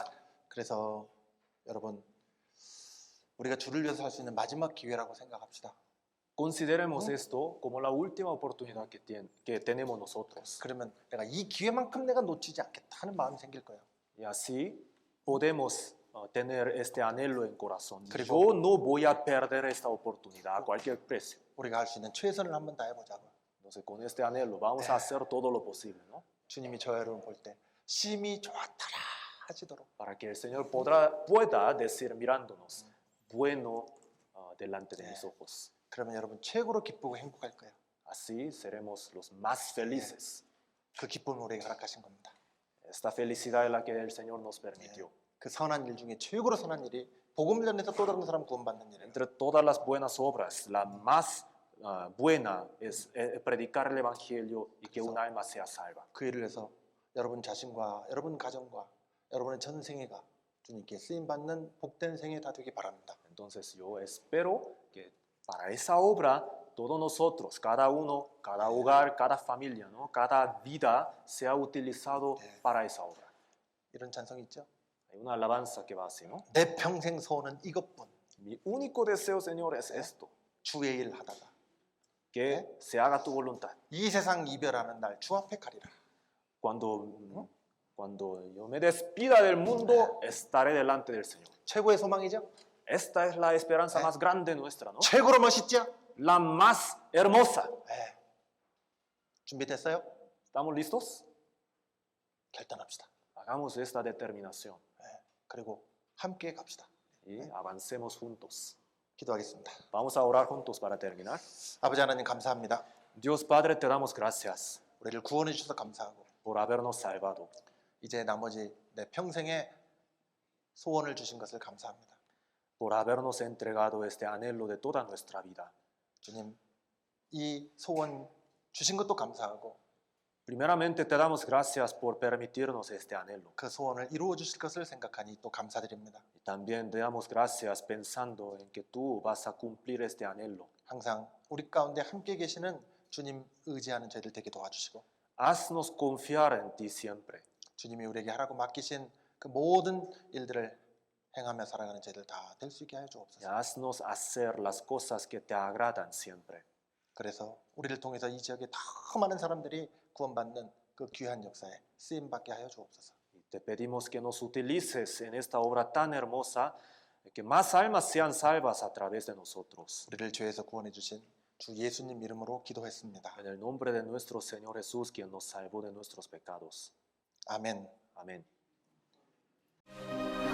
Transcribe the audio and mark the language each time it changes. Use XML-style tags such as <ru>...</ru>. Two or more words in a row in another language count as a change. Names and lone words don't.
<ko>그래서 여러분 우리가 주를 위해서 살 수 있는 마지막 기회라고 생각합시다.</ko> <es>Consideremos esto como la última oportunidad que tenemos nosotros.</es> <ko>그러면 내가 이 기회만큼 내가 놓치지 않겠다 하는 마음이 생길 거예요.</ko> <es>Y así podemos tener este anhelo en corazón.</es> <ko>그리고-</ko> <es>Yo no voy a perder esta oportunidad a cualquier precio.</es> <ko>우리가 할 수 있는 최선을 한번 다해보자고요.</ko> <es>Entonces con este anhelo vamos a hacer todo lo posible, ¿no?</es> <ko>주님이 저와 여러분 볼 때 심히 좋았더라 하시도록</ko> <es>Para que el Señor pueda decir mirándonos, bueno delante de mis ojos.</es> <ko>그러면 여러분 최고로 기쁘고 행복할 거예요.</ko> <es>Así seremos los más felices.</es> <ko>그 기쁨을 우리에게 허락하신 겁니다.</ko> <es>Esta felicidad es la que el Señor nos permitió.</es> <ko>그 선한 일 중에 최고로 선한 일이 복음 전해서 또 다른 사람 구원받는 일이에요.</ko> <es>Entre todas las buenas obras, la más buena es predicar el Evangelio y que un alma sea salva.</es> <ko>그 일을 해서 여러분 자신과 여러분 가정과 여러분의 전 생애가 주님께 쓰임 받는 복된 생애 다 되기 바랍니다.</ko> <es>Entonces yo espero que para esa obra todos nosotros, cada uno, cada hogar, cada familia, ¿no?</es> <ko>Cada vida sea utilizado para esa obra. 이런 찬송이 있죠.</ko> <es>Hay una alabanza que va así, ¿no?</es> <ko>내 평생 소원은 이것뿐.</ko> <es>Mi único deseo, Señor, es esto,</es> <ko>주의 일 하다가</ko> <es>que se haga tu voluntad.</es> <ko>이 세상 이별하는 날 주 앞에 가리라.</ko> <es>Cuando yo me despida del mundo, estaré delante del Señor.</es> <ko>최고의 소망이죠.</ko> <es>Esta es la esperanza más grande nuestra, ¿no?</es> <ko>최고로 멋있죠.</ko> <es>La más hermosa.</es> <ko>네. 준비됐어요?</ko> <es>¿Estamos listos?</es> <ko>결단합시다.</ko> <es>Hagamos esta determinación</es> <ko>네. 그리고 함께 갑시다.</ko> <es>y avancemos juntos.</es> <ko>기도하겠습니다.</ko> <es>Vamos a orar juntos para terminar.</es> <ko>아버지 하나님 감사합니다.</ko> <es>Dios Padre, te damos gracias</es> <ko>우리를 구원해 주셔서 감사하고</ko> <es>por habernos salvado.</es> <ko>이제 나머지 내 평생의 소원을 주신 것을 감사합니다.</ko> <es>Por habernos entregado este anhelo de toda nuestra vida.</es> <ko>주님, 이 소원 주신 것도 감사하고</ko> <es>Primeramente te damos gracias por permitirnos este anhelo.</es> <ko>그 소원을 이루어 주실 것을 생각하니 또 감사드립니다.</ko> <es>Y también te damos gracias pensando en que tú vas a cumplir este anhelo.</es> <ko>항상 우리 가운데 함께 계시는 주님 의지하는 저희들 되게 도와주시고</ko> <es>Haznos confiar en ti siempre.</es> <ko>주님이 우리에게 하라고 맡기신 그 모든 일들을 행하며 살아가는 저희들 다 될 수 있게 하여</ko> <es>Y</es> <ko>주옵소서.</ko> <es>haznos hacer las cosas que te agradan siempre.</es> <ko>그래서 우리를 통해서 이 지역에 더 많은 사람들이 구원받는 그 귀한 역사에 쓰임받게 하여 주옵소서.</ko> <es>Y te pedimos que nos utilices en esta obra tan hermosa, que más almas sean salvas a través de nosotros.</es> <ko>우리를 죄에서 구원해 주신 주 예수님 이름으로 기도했습니다.</ko> <es>En el nombre de nuestro Señor Jesús, quien nos salvó de nuestros pecados.</es> <ko>아멘.</ko> <es>Amén.</es>